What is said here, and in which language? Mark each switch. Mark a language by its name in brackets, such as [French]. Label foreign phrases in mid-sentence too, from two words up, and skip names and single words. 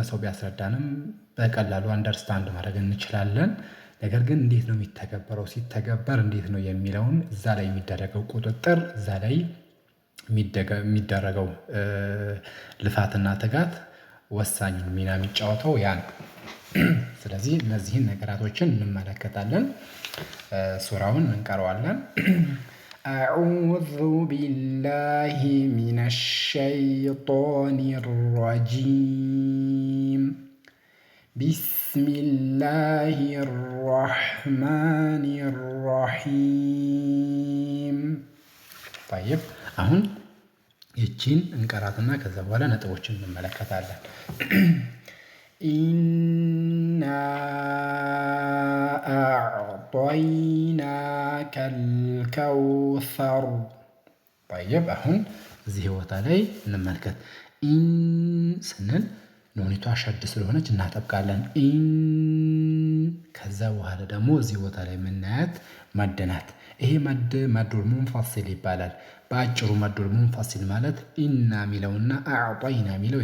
[Amharic] ሰው ቢያስረዳንም በቀላሉ አንደርስታንድ ማድረግ እንችላለን። ነገር ግን እንዴት ነው የሚተገበረው፣ ሲተገበር እንዴት ነው የሚለውን እዛ ላይ የሚደረገው ቁጥጥር፣ እዛ ላይ የሚደረገው ልፋትና ትጋት ወሳኝ ሚና የሚጫወተው ያ ነው። ስለዚህ እነዚህን ነገራቶችን እንመለከታለን። ሱራውን እንቀረዋለን። [Arabic] أعوذ بالله من الشيطان الرجيم بسم الله الرحمن الرحيم طيب [Amharic] አሁን ይቺን እንቀራትና ከዛ በኋላ ነጥቦችን እንመለከታለን። ኢና [Arabic] أعطيناك الكوثر طيب [Amharic] አሁን እዚህ ቦታ ላይ እንመልከት። ኢን ስንል ኖኒቷ ሸድ ስለሆነች እናጠብቃለን። ኢን ከዛ በኋላ ደግሞ እዚህ ቦታ ላይ የምናያት መድ ናት። ይሄ መዱል ሙንፋሲል ይባላል። በአጭሩ መዱል ሙንፋሲል ማለት ኢና ሚለውና አዕጠይና ሚለው